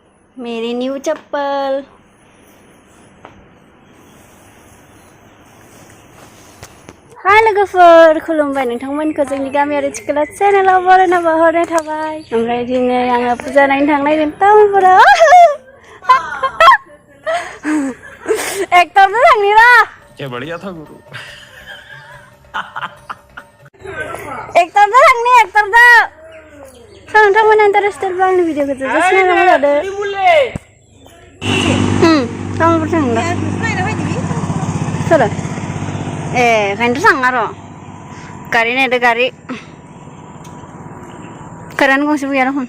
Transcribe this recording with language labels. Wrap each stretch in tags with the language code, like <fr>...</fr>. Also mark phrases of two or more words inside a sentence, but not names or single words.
<hi>मेरी न्यू चप्पल</hi> <brx>हाय लोगोफोर खुलुमबाय नोंथांमोनखौ जोंनि गामियारि सिख्ला चेनेलाव बरायना बावहरनाय थाबाय ओमफ्राय दिनै आङो फुजा नायनो थांनायदों टाउनफोराव एक्टरजों थांनि र'</brx> <hi>क्या बढ़िया था गुरु</hi> <brx>एक्टरजों थांनि एक्टरजों नोंथांमोना इन्टारेस्टेडबा आंनि भिडिअखौ जास्ट नायनानै लादो टाउनफोर थांदों सोर ए ओंखायनोथ' थाङा र' गारि नायदो गारि कारानो गंसेबो गैया दखन</brx>